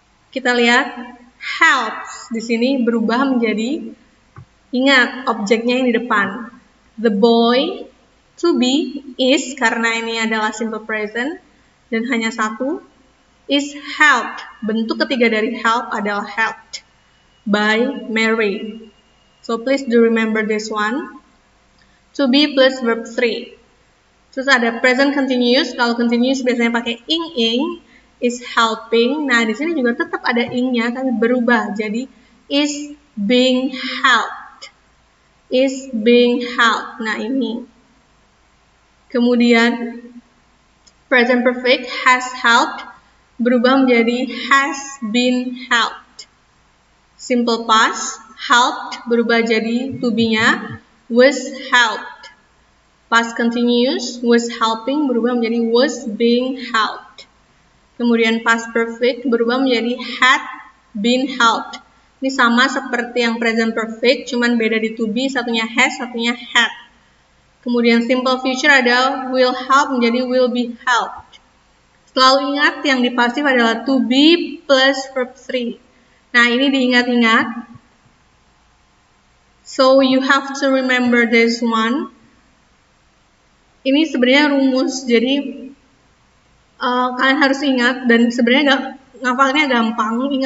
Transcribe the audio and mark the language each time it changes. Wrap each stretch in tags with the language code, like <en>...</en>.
<id>Kita lihat helps di sini berubah menjadi, ingat objeknya yang di depan.</id> <en>The boy to be is,</en> <id>karena ini adalah simple present dan hanya satu, is helped. Bentuk ketiga dari help adalah helped by Mary.</id> <en>So please do remember this one. To be plus verb 3.</en> <id>Terus ada present continuous. Kalau continuous biasanya pakai ing, is helping. Nah, di sini juga tetap ada ing-nya tapi berubah jadi is being helped. Is being helped. Nah, ini. Kemudian present perfect has helped berubah menjadi has been helped. Simple past helped berubah jadi to be-nya was helped. Past continuous was helping berubah menjadi was being helped. Kemudian past perfect berubah menjadi had been helped. Ini sama seperti yang present perfect, cuman beda di to be, satunya has, satunya had. Kemudian simple future ada will help menjadi will be helped. Selalu ingat yang di pasif adalah to be plus verb 3. Nah, ini diingat-ingat.</id> <en>So you have to remember this one.</en> <id>Ini sebenarnya rumus, jadi kalian harus ingat dan sebenarnya ngafalnya gampang.</id>